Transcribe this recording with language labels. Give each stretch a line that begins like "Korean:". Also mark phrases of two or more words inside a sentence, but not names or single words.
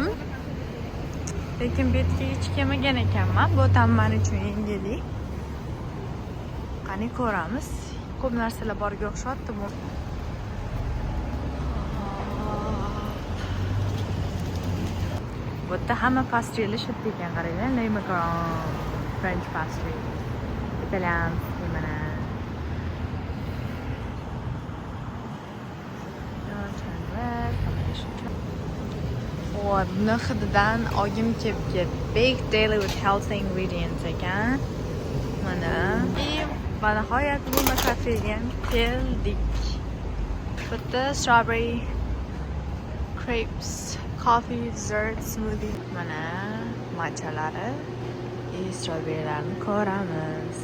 Uzbek: Lekin bu yerga hech kelmagan ekanman. Bu ham men uchun yangilik. Qani ko'ramiz. Ko'p narsalar borga o'xshatdi bu. Bu yerda hamma pastrylar shu ekan, qaranglar.
English: Lemon French pastry.
Uzbek: Italyan mana. Buni hididan og'im kelib
English: baked daily with healthy ingredients
Uzbek: ekan. Va nihoyat bu kafega keldik.
English: Bitta strawberry crepes, coffee, dessert, smoothie.
Uzbek: Mana matchalari, strawberrylarni ko'ramiz.